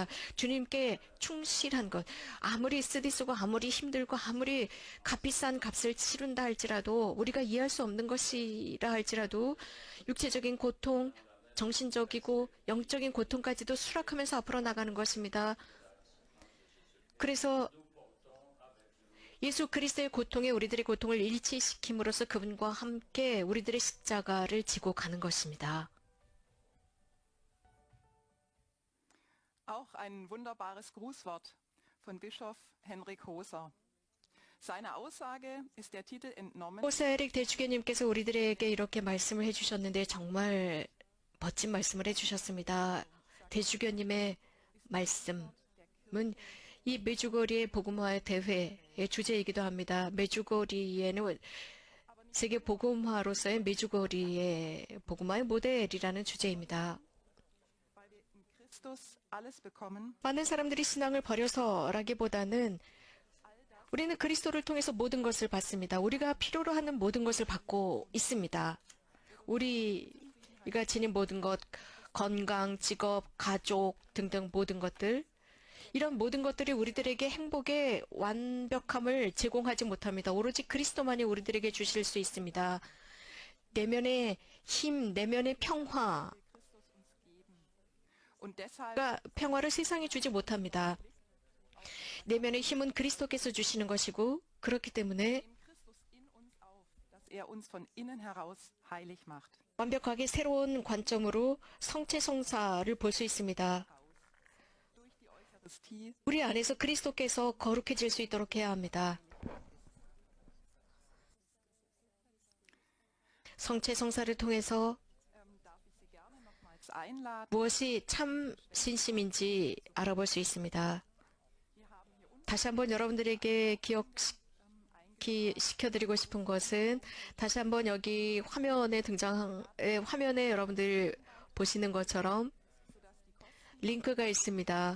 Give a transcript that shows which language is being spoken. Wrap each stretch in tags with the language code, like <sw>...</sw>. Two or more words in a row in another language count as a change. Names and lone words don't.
<ko>주님께 충실한 것, 아무리 쓰디쓰고 아무리 힘들고 아무리 값비싼 값을 치른다 할지라도 우리가 이해할 수 없는 것이라 할지라도 육체적인 고통, 정신적이고 영적인 고통까지도 수락하면서 앞으로 나가는 것입니다. 그래서 예수 그리스도의 고통에 우리들의 고통을 일치시킴으로써 그분과 함께 우리들의 십자가를 지고 가는 것입니다.</ko> <de>Auch ein wunderbares Grußwort von Bischof Henrik Hoser. Seiner Aussage ist der Titel entnommen.</de> <ko>호세릭 대주교님께서 우리들에게 이렇게 말씀을 해주셨는데 정말 멋진 말씀을 해주셨습니다. 대주교님의 말씀은 이 메주거리의 복음화 대회의 주제이기도 합니다. 메주거리에는 세계 복음화로서의 메주거리의 복음화의 모델이라는 주제입니다.</ko> <de>Weil wir in Christus alles bekommen,</de> <ko>많은 사람들이 신앙을 버려서라기보다는 우리는 그리스도를 통해서 모든 것을 받습니다. 우리가 필요로 하는 모든 것을 받고 있습니다. 우리가 지닌 모든 것, 건강, 직업, 가족 등등 모든 것들, 이런 모든 것들이 우리들에게 행복의 완벽함을 제공하지 못합니다. 오로지 그리스도만이 우리들에게 주실 수 있습니다. 내면의 힘, 내면의 평화,</ko> <de>und deshalb</de> <ko>그러니까 평화를 세상이 주지 못합니다. 내면의 힘은 그리스도께서 주시는 것이고 그렇기 때문에</ko> <de>nimmt Christus in uns auf, dass er uns von innen heraus heilig macht.</de> <ko>완벽하게 새로운 관점으로 성체성사를 볼 수 있습니다.</ko> <de>Durch die Eucharistie</de> <ko>우리 안에서 그리스도께서 거룩해질 수 있도록 해야 합니다. 성체성사를 통해서</ko> <de>darf ich Sie gerne nochmals einladen.</de> <ko>무엇이 참 신심인지 알아볼 수 있습니다. 다시 한번 여러분들에게 기억시켜드리고 싶은 것은 다시 한번 여기 화면에 화면에 여러분들 보시는 것처럼 링크가 있습니다.</ko>